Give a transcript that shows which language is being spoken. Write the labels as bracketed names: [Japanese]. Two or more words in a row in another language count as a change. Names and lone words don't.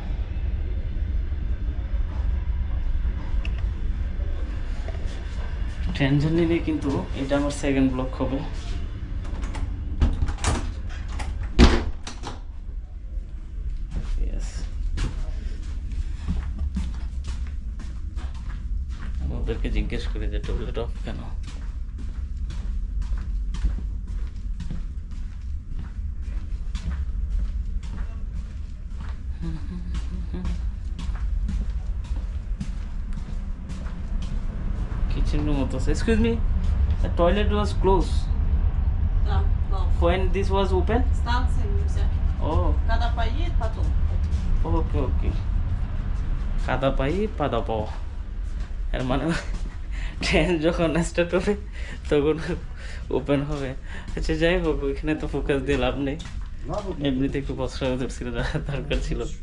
[Bangla] ট্রেন জার্নি নিয়ে কিন্তু এটা আমার সেকেন্ড ব্লক হবে। [English] Yes. [Bangla] আমি ওদেরকে জিজ্ঞেস করি যে টয়লেট অফ কেন। [English] Kitchen room also. Excuse me, the toilet was closed. [Russian] Да, да. [English] When this was open? [Russian] Станции нельзя. [English] Oh, [Russian] Когда поедет, потом. [English] okay, okay. কাদা পাই পাদা পাও, [Bangla] এর মানে ট্রেন যখন স্টার্ট হবে তখন ওপেন হবে। আচ্ছা যাই হোক, ওইখানে তো ফোকাস দিয়ে লাভ নেই, এমনিতে একটু প্রশ্রয় ছিল দরকার ছিল।